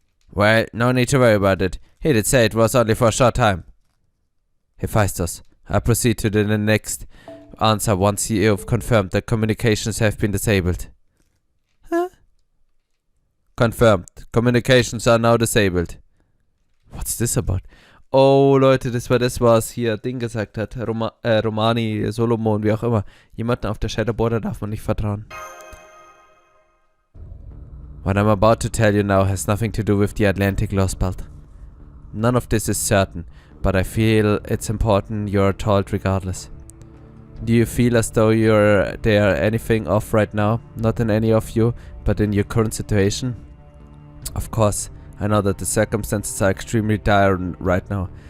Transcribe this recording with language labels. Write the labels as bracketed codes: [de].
[en] Well, no need to worry about it. He did say it was only for a short time. Hephaistos, I proceed to the next answer once you've confirmed that communications have been disabled. Huh? Confirmed. Communications are now disabled. What's this about? [de] Oh, Leute, das war das, was hier Ding gesagt hat. Romani, Solomon, wie auch immer. Jemanden auf der Shadow Border darf man nicht vertrauen. [en] What I'm about to tell you now has nothing to do with the Atlantic Lostbelt. None of this is certain, but I feel it's important you're told regardless. Do you feel as though there anything off right now? Not in any of you, but in your current situation? Of course, I know that the circumstances are extremely dire right now.